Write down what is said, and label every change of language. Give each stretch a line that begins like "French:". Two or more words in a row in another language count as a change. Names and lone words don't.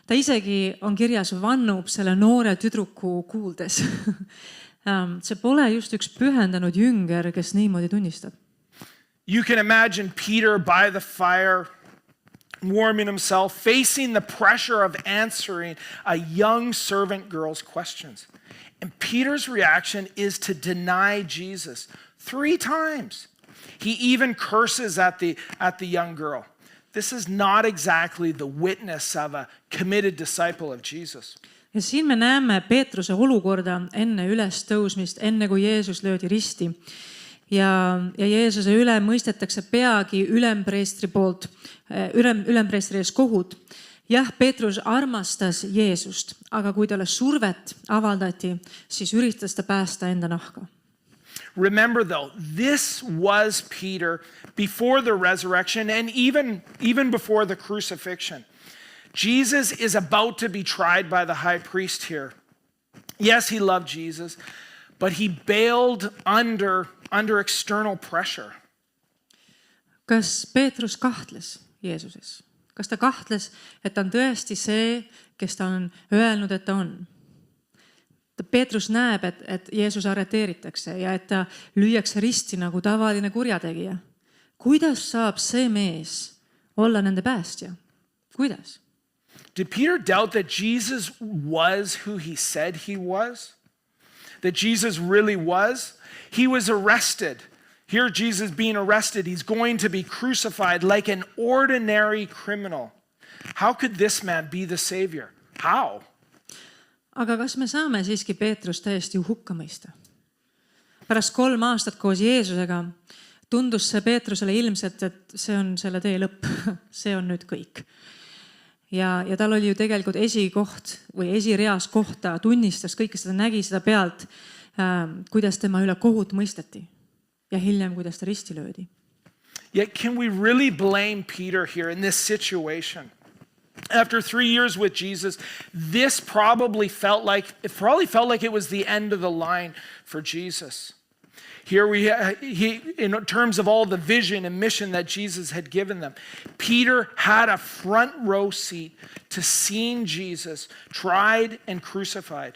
Estonian: ta isegi on kirjas vannub selle noore tüdruku kuuldes. See pole just üks pühendanud jünger, kes niimoodi tunnistab.
English: You can imagine Peter by the fire, warming himself, facing the pressure of answering a young servant girl's questions. And Peter's reaction is to deny Jesus 3 times. He even curses at the young girl. This is not exactly the witness of a committed disciple of Jesus.
Estonian: Ja siin me näeme Peetruse olukorda enne ülestõusmist, enne kui Jeesus löödi risti. Ja Jeesuse üle mõistetakse peagi ülempreestri poolt, ülempreestri ees kohut. Jah, Peetrus armastas Jeesust, aga kui talle survet avaldati, siis üritas ta päästa enda nahka.
English: Remember though, this was Peter before the resurrection and even before the crucifixion. Jesus is about to be tried by the high priest here. Yes, he loved Jesus, but he bailed under external pressure.
Estonian: Kas Peetrus kahtles Jeesuses? Kas ta kahtles, et ta on tõesti see, kes ta on öelnud, et ta on? Peetrus näeb, et Jeesus arreteeritakse ja et ta lüüakse risti nagu tavaline kurjategija. Kuidas saab see mees olla nende päästja? Kuidas?
English: Did Peter doubt that Jesus was who he said he was? That Jesus really was? He was arrested. Here Jesus being arrested. He's going to be crucified like an ordinary criminal. How could this man be the Savior? How?
Estonian: Aga kas me saame siiski Peetrus täiesti hukka mõista? Pärast 3 aastat koos Jeesusega tundus see Peetrusele ilmselt, et see on selle tee lõpp. See on nüüd kõik. Ja tal oli ju tegelikult esikoht või esireas kohta, tunnistas kõike seda, nägi seda pealt, kuidas tema üle kohut mõisteti ja hiljem, kuidas ta risti löödi.
English: Yet can we really blame Peter here in this situation? After 3 years with Jesus, this probably felt like it was the end of the line for Jesus. Here he in terms of all the vision and mission that Jesus had given them, Peter had a front row seat to seeing Jesus tried and crucified.